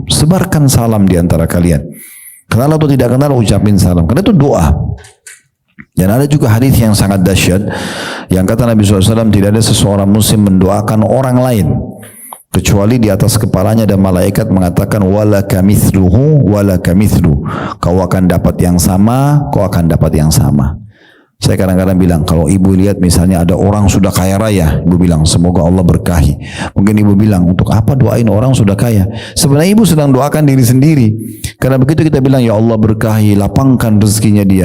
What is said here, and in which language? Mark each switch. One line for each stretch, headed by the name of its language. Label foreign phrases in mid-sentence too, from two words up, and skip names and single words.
Indonesian: Sebarkan salam di antara kalian. Kenal atau tidak kenal, ucapin salam. Karena itu doa. Dan ada juga hadis yang sangat dahsyat yang kata Nabi SAW, tidak ada seseorang muslim mendoakan orang lain kecuali di atas kepalanya ada malaikat mengatakan
Arabic: ولك مثله ولك مثل.
Indonesian: Kau akan dapat yang sama, kau akan dapat yang sama. Saya kadang-kadang bilang, kalau ibu lihat misalnya ada orang sudah kaya raya, ibu bilang, semoga Allah berkahi. Mungkin ibu bilang, untuk apa doain orang sudah kaya? Sebenarnya ibu sedang doakan diri sendiri. Karena begitu kita bilang, ya Allah berkahi, lapangkan rezekinya dia.